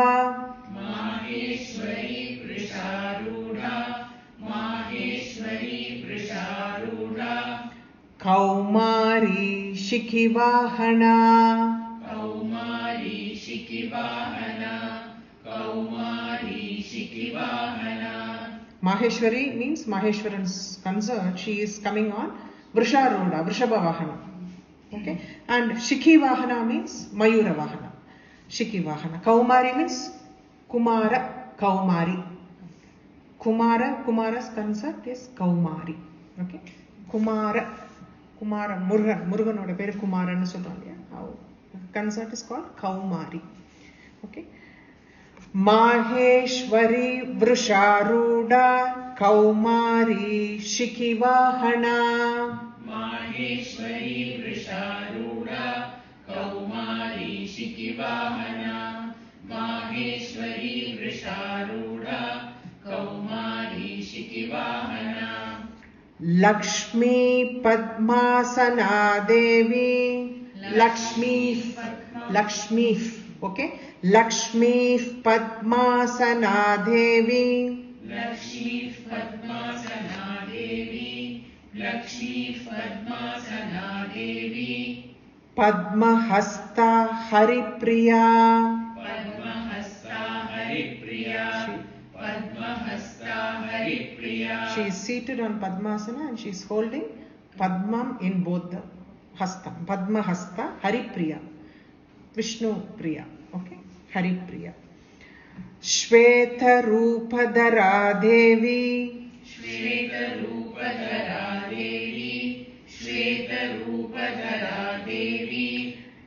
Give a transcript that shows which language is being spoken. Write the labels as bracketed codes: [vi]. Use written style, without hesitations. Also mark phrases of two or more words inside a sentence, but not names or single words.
[sa] माहेश्वरी वृषारूढा माहेश्वरी वृषारूढा कौमारी शिखिवाहना. कौमारी शिखिवाहना [en] Maheshwari means Maheshwaran's consort. She is coming on [sa] वृषारूढा, वृषभ वाहन. [en] Okay. And [sa] शिखि वाहन [en] means [sa] मयूर वाहन. शिखि वाहन. [en] Kaumari means Kumara, Kaumari. Kumara's consort is Kaumari. Okay. [ta] குமாரா, முருகன் பேர் குமாரா னு சொல்றாங்க. [en] Consort is called Kaumari. Okay. [sa] माहेश्वरी वृषारूढा कौमारी शिखिवाहना. माहेश्वरी वृषारूढा कौमारी शिखिवाहना. माहेश्वरी वृषारूढा कौमारी शिखिवाहना. लक्ष्मी पद्मासना देवी. [en] Lakshmi, okay. [sa] लक्ष्मी पद्मासना देवी. लक्ष्मी पद्मासना देवी. लक्ष्मी पद्मासना देवी. पद्महस्ता हरिप्रिया. पद्महस्ता हरिप्रिया. पद्महस्ता हरिप्रिया. [en] She is seated on Padmasana and she is holding Padmam in both the hasta. [sa] पद्महस्ता हरिप्रिया। विष्णु प्रिया. Okay. Haripriya. श्वेत रूपधरा देवी. श्वेत रूपधरा देवी. श्वेत रूपधरा देवी.